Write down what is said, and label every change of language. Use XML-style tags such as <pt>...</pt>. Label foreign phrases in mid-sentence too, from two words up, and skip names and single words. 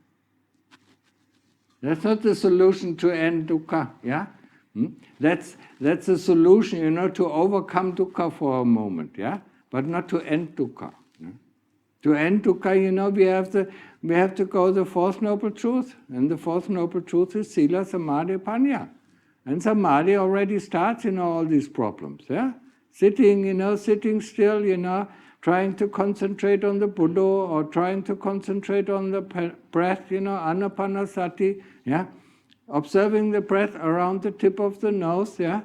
<en>That's not the solution to end dukkha, yeah? That's a solution, to overcome dukkha for a moment, yeah? But not to end dukkha. Yeah? To end dukkha, we have to go the fourth noble truth, and the fourth noble truth is</en> <pi>sila, samadhi, panya.</pi> <en>And samadhi already starts, all these problems, yeah? Sitting still, trying to concentrate on the Buddha, or trying to concentrate on the breath, anapanasati, yeah? Observing the breath around the tip of the nose, yeah?</en>